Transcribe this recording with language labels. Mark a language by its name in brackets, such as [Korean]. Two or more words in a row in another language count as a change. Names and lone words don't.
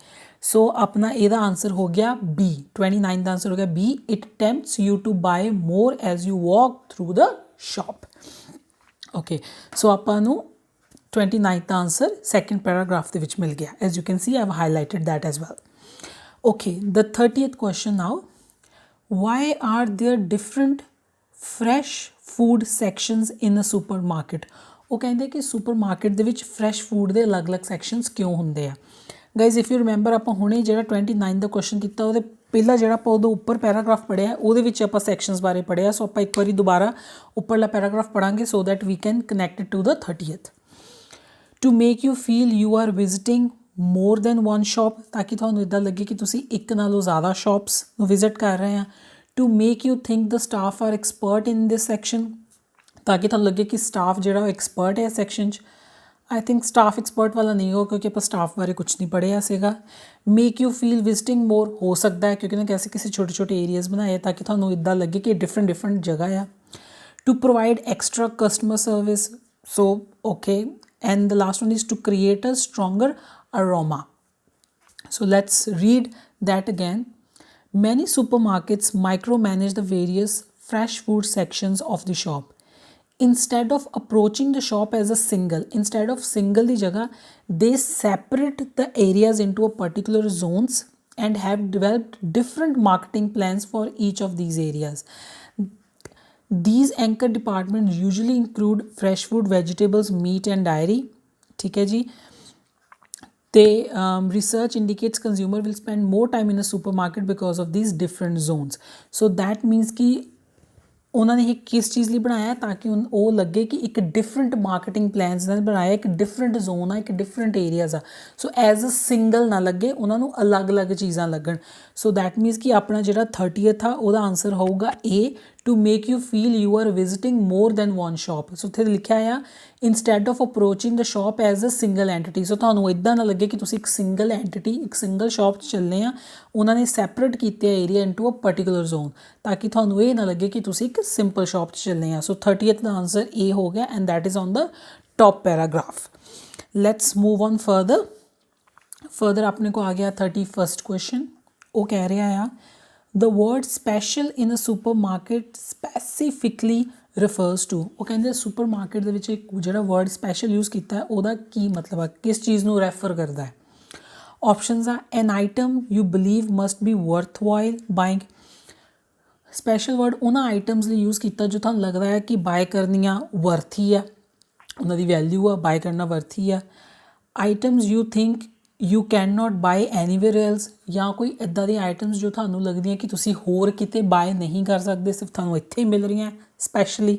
[Punjabi] ਸੋ ਆਪਣਾ ਇਹਦਾ ਆਨਸਰ ਹੋ ਗਿਆ ਬੀ, 29 ਦਾ ਆਨਸਰ ਹੋ ਗਿਆ ਬੀ, [English] it tempts you to buy more as you walk through the shop. [Punjabi] ਓਕੇ, ਸੋ ਆਪਾਂ ਨੂੰ 29 ਦਾ ਆਨਸਰ [English] second paragraph [Punjabi] ਦੇ ਵਿੱਚ ਮਿਲ ਗਿਆ। [English] as you can see I have highlighted that as well. Okay, the 30th question now. Why are there different fresh food sections in a supermarket? [Punjabi] ਉਹ ਕਹਿੰਦੇ ਕਿ ਸੁਪਰਮਾਰਕੀਟ ਦੇ ਵਿੱਚ [English] fresh food [Punjabi] ਦੇ ਅਲੱਗ-ਅਲੱਗ ਸੈਕਸ਼ਨਸ ਕਿਉਂ ਹੁੰਦੇ ਆ। [English] guys if you remember [Punjabi] ਆਪਾਂ ਹੁਣੇ ਜਿਹੜਾ 29 ਦਾ ਕੁਐਸਚਨ ਕੀਤਾ ਉਹਦੇ ਪਹਿਲਾਂ ਜਿਹੜਾ ਆਪਾਂ ਉਹਦੇ ਉੱਪਰ ਪੈਰਾਗ੍ਰਾਫ ਪੜ੍ਹਿਆ ਉਹਦੇ ਵਿੱਚ ਆਪਾਂ ਸੈਕਸ਼ਨਸ ਬਾਰੇ ਪੜ੍ਹਿਆ। ਸੋ ਆਪਾਂ ਇੱਕ ਵਾਰੀ ਦੁਬਾਰਾ ਉੱਪਰਲਾ ਪੈਰਾਗ੍ਰਾਫ ਪੜ੍ਹਾਂਗੇ [English] so that we can connect it to the 30th. To make you feel you are visiting more than one shop, [Punjabi] ਤਾਂ ਕਿ ਤੁਹਾਨੂੰ ਇੱਦਾਂ ਲੱਗੇ ਕਿ ਤੁਸੀਂ ਇੱਕ ਨਾਲੋਂ ਜ਼ਿਆਦਾ ਸ਼ੌਪਸ ਨੂੰ ਵਿਜ਼ਿਟ ਕਰ ਰਹੇ ਆ। [English] to make you think the staff are expert in this section, [Punjabi] ਤਾਂ ਕਿ ਤੁਹਾਨੂੰ ਲੱਗੇ ਕਿ ਸਟਾਫ ਜਿਹੜਾ ਉਹ ਐਕਸਪਰਟ ਹੈ ਇਸ ਸੈਕਸ਼ਨ 'ਚ। [English] I think staff expert [Punjabi] ਵਾਲਾ ਨਹੀਂ ਹੋ ਕਿਉਂਕਿ ਆਪਾਂ ਸਟਾਫ ਬਾਰੇ ਕੁਛ ਨਹੀਂ ਪੜ੍ਹਿਆ ਸੀਗਾ। [English] make you feel visiting more [Punjabi] ਹੋ ਸਕਦਾ ਹੈ ਕਿਉਂਕਿ ਨਾ ਕਿਸੇ ਛੋਟੇ ਛੋਟੇ ਏਰੀਆਜ਼ ਬਣਾਏ ਤਾਂ ਕਿ ਤੁਹਾਨੂੰ ਇੱਦਾਂ ਲੱਗੇ ਕਿ ਡਿਫਰੈਂਟ ਜਗ੍ਹਾ ਆ। [English] to provide extra customer service, so okay, and the last one is to create a stronger aroma. So let's read that again. Many supermarkets micromanage the various fresh food sections of the shop. Instead of approaching the shop as a instead of single the jagah, they separate the areas into a particular zones and have developed different marketing plans for each of these areas. These anchor departments usually include fresh food, vegetables, meat and dairy. [Hindi] ठीक है जी। [English] Research indicates consumer will spend more time in a supermarket because of these different zones. So that means [Punjabi] कि ਉਹਨਾਂ ਨੇ ਇਹ ਕਿਸ ਚੀਜ਼ ਲਈ ਬਣਾਇਆ ਤਾਂ ਕਿ ਉਹ ਲੱਗੇ ਕਿ ਇੱਕ [English] different marketing plans [Punjabi] ਨਾਲ ਬਣਾਇਆ, ਇੱਕ [English] different zone [Punjabi] ਆ, ਇੱਕ [English] different areas [Punjabi] ਆ। [English] so as a single [Punjabi] ਨਾ ਲੱਗੇ, ਉਹਨਾਂ ਨੂੰ ਅਲੱਗ-ਅਲੱਗ ਚੀਜ਼ਾਂ ਲੱਗਣ। [English] so that means [Punjabi] ਕਿ ਆਪਣਾ ਜਿਹੜਾ 30th ਆ ਉਹਦਾ ਆਨਸਰ ਹੋਊਗਾ ਏ, [English] to make you feel you are visiting more than one shop. So [Punjabi] ਇੱਥੇ ਲਿਖਿਆ ਆ [English] instead of approaching the shop as a single entity. [Punjabi] So ਤੁਹਾਨੂੰ ਇਦਾਂ ਨਾ ਲੱਗੇ ਕਿ ਤੁਸੀਂ ਇੱਕ [English] single entity [Punjabi] ਇੱਕ [English] single shop [Punjabi] 'ਚ ਚੱਲੇ ਆ, ਉਹਨਾਂ ਨੇ ਸੈਪਰੇਟ ਕੀਤੇ ਏਰੀਆ [English] into a particular zone [Punjabi] ਤਾਂ ਕਿ ਤੁਹਾਨੂੰ ਇਹ ਨਾ ਲੱਗੇ ਕਿ ਤੁਸੀਂ ਇੱਕ [English] simple shop [Punjabi] 'ਚ ਚੱਲੇ ਆ. ਸੋ 30th ਦਾ ਆਨਸਰ ਇਹ ਹੋ ਗਿਆ [English] and that is on the top paragraph. let's move on further [Punjabi] ਆਪਣੇ ਕੋ ਆ ਗਿਆ 31st ਕੁਐਸਚਨ. ਉਹ ਕਹਿ ਰਿਹਾ ਆ [English] the word special in a supermarket specifically refers to. [Punjabi] ਉਹ ਕਹਿੰਦੇ ਸੁਪਰਮਾਰਕੀਟ ਦੇ ਵਿੱਚ ਇੱਕ ਜਿਹੜਾ [English] word special use [Punjabi] ਕੀਤਾ ਹੈ ਉਹਦਾ ਕੀ ਮਤਲਬ ਹੈ, ਕਿਸ ਚੀਜ਼ ਨੂੰ ਰੈਫਰ ਕਰਦਾ ਹੈ. [English] ਆਪਸ਼ਨਸ ਆ an item you believe must be worthwhile buying. [Punjabi] ਸਪੈਸ਼ਲ ਵਰਡ ਉਹਨਾਂ ਆਈਟਮਸ ਲਈ ਯੂਜ਼ ਕੀਤਾ ਜੋ ਤੁਹਾਨੂੰ ਲੱਗਦਾ ਹੈ ਕਿ ਬਾਏ ਕਰਨੀਆਂ ਵਰਥੀ ਆ, ਉਹਨਾਂ ਦੀ ਵੈਲਿਊ ਆ, ਬਾਏ ਕਰਨਾ ਵਰਥੀ ਆ. [English] items you think you can not buy anywhere else, [Punjabi] ਜਾਂ ਕੋਈ ਇੱਦਾਂ ਦੀਆਂ ਆਈਟਮਸ ਜੋ ਤੁਹਾਨੂੰ ਲੱਗਦੀਆਂ ਕਿ ਤੁਸੀਂ ਹੋਰ ਕਿਤੇ ਬਾਏ ਨਹੀਂ ਕਰ ਸਕਦੇ, ਸਿਰਫ ਤੁਹਾਨੂੰ ਇੱਥੇ ਹੀ ਮਿਲ ਰਹੀਆਂ ਸਪੈਸ਼ਲੀ.